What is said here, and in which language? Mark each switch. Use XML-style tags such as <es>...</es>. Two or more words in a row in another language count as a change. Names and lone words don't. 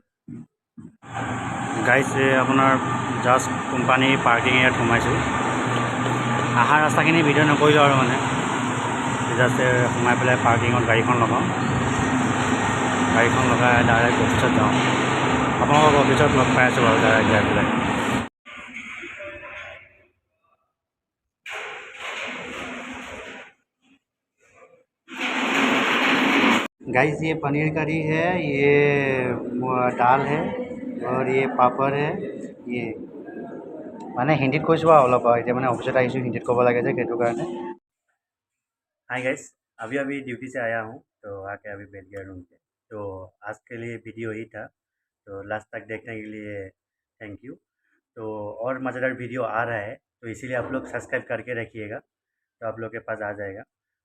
<as>গাইজ আপোনাৰ জাষ্ট কোম্পানী পাৰ্কিং এৰিয়াত সোমাইছোঁ। অহা ৰাস্তাখিনি ভিডিঅ' নকৰিলোঁ আৰু মানে জাষ্ট সোমাই পেলাই পাৰ্কিঙত গাড়ীখন লগাই ডাইৰেক্ট অফিচত যাওঁ। আপোনালোকক অফিচত লগ পাই আছোঁ বাৰু ডাইৰেক্ট যাই পেলাই।</as> <hi>गाइस ये पनीर करी है, ये दाल है और ये पापड़ है।</hi> <as>ये মানে হিন্দীত কৈছোঁ আৰু অলপ, এতিয়া মানে অফিচত আহিছোঁ, হিন্দীত ক'ব লাগে যে, সেইটো কাৰণে।</as> <en>hi guys,</en> <hi>अभी ड्यूटी से आया हूँ, तो आके अभी बैठ गया रूम पे। तो आज के लिए वीडियो ही था, तो लास्ट तक देखने के लिए</hi> <en>thank you.</en> <hi>तो और मज़ेदार वीडियो आ रहा है, तो इसीलिए आप लोग सब्सक्राइब करके रखिएगा, तो आप लोग के पास आ जाएगा।</hi>